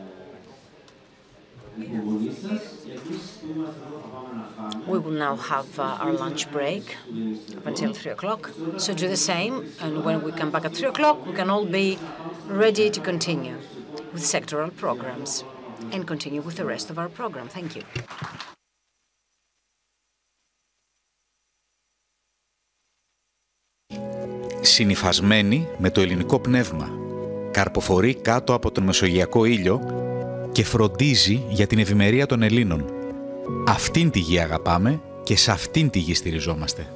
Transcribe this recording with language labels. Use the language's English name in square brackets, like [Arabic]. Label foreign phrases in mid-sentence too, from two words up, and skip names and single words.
[English] We will now have our lunch break up until 3 o'clock. So do the same, and when we come back at 3 o'clock, we can all be ready to continue with sectoral programs and continue with the rest of our program. Thank you. [Greek] Συνυφασμένη με το ελληνικό πνεύμα, καρποφορεί κάτω από τον μεσογειακό ήλιο και φροντίζει για την ευημερία των Ελλήνων. Αυτήν τη γη αγαπάμε και σε αυτήν τη γη στηριζόμαστε.